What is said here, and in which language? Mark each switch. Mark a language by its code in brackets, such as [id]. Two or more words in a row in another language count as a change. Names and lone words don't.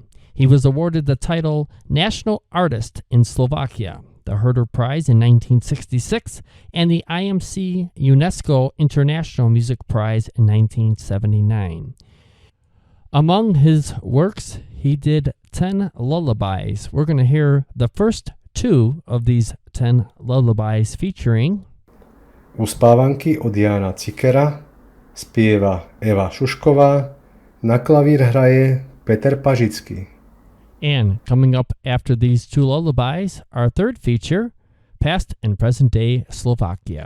[en] He was awarded the title National Artist in Slovakia, the Herder Prize in 1966, and the IMC UNESCO International Music Prize in 1979. Among his works, he did 10 lullabies. We're going to hear the first two of these 10 lullabies featuring [sk] Uspávanky od Jána Cikera spieva Eva Šušková, na klavír hraje Peter Pažický. [en] And coming up after these two lullabies, our third feature, Past and Present Day Slovakia.